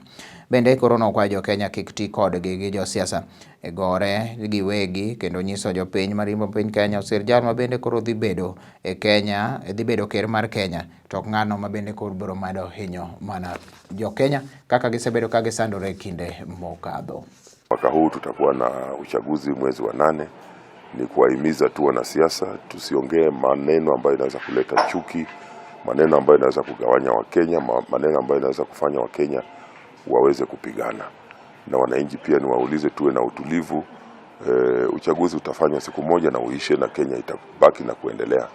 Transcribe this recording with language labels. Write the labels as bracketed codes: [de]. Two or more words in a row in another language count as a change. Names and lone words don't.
[luo] Bende koro nokwayo jo Kenya kik ti kodgi gi josiasa e gore giwegi kendo nyiso jopiny marimbo piny Kenya osir jal ma bende koro dhi bedo e Kenya, dhi bedo ker mar Kenya, to ng'ano ma bende koro biro mado hinyo mana jo Kenya kaka gisebedo ka gisandore kinde mokadho. [sw] Mwaka huu tutakuwa na uchaguzi mwezi wa 8. Ni kuwahimiza tu wanasiasa tusiongee maneno ambayo inaweza kuleta chuki, maneno ambayo inaweza kugawanya Wakenya, maneno ambayo inaweza kufanya Wakenya waweze kupigana. Na wananchi pia niwaulize tuwe na utulivu. Uchaguzi utafanywa siku moja na uishe na Kenya itabaki na kuendelea.